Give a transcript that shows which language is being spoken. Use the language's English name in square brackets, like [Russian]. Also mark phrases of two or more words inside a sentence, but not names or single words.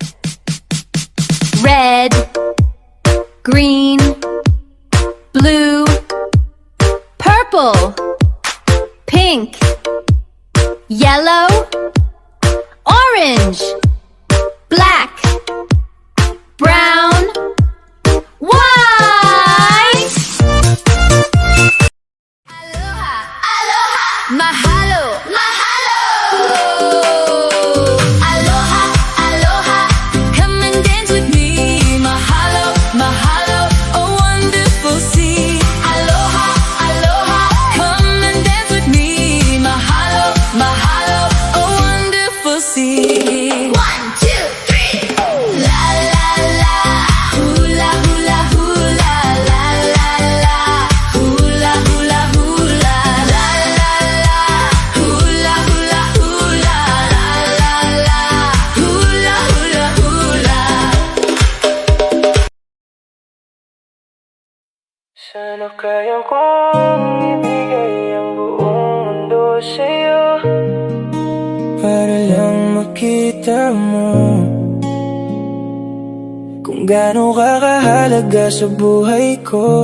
[English] Red, green, blue, purple, pink, yellow, orange, black, brown, white. [Hawaiian] Aloha, aloha, mahalo, mahalo. Aloha, aloha, [English] come and dance with me. [Hawaiian] Mahalo, mahalo, [English] a wonderful sea. [Hawaiian] Aloha, aloha, [English] come and dance with me. [Hawaiian] Mahalo, mahalo, [English] a wonderful sea. 1, 2, 3. La la la, hula hula hula, la la la, hula hula hula, la la la, hula hula hula, la la la, hula hula hula. [Filipino] Sana kaya kong ibigay ang buong mundo sa'yo para lang makita mo kung gaano ka kahalaga sa buhay ko.